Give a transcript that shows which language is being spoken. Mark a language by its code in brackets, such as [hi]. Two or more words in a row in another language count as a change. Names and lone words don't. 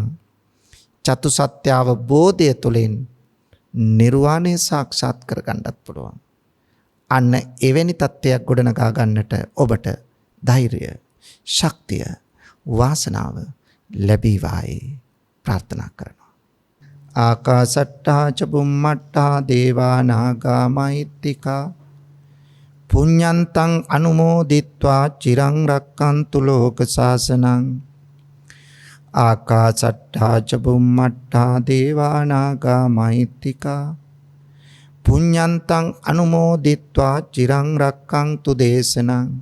[si] චතු සත්‍ය අවබෝධය තුළින් නිර්වාණය සාක්ෂාත් කරගන්නත් පුළුවන්. අන්න එවැනි තත්ත්වයක් ගොඩනගා ගන්නට ඔබට ධෛර්යය, ශක්තිය, වාසනාව ලැබීවායි ප්‍රාර්ථනා කරනවා. [pi] ආකාසට්ටා ච බුම්මට්ටා දේවා නාග මහිත්‍තිකා පුඤ්ඤන්තං අනුමෝදිත්වා චිරං රක්ඛන්තු ලෝක සාසනං. ආකාසට්ටා ච බුම්මට්ටා දේවා නාග මහිත්‍තිකා පුඤ්ඤන්තං අනුමෝදිත්වා චිරං රක්ඛන්තු දේශනං.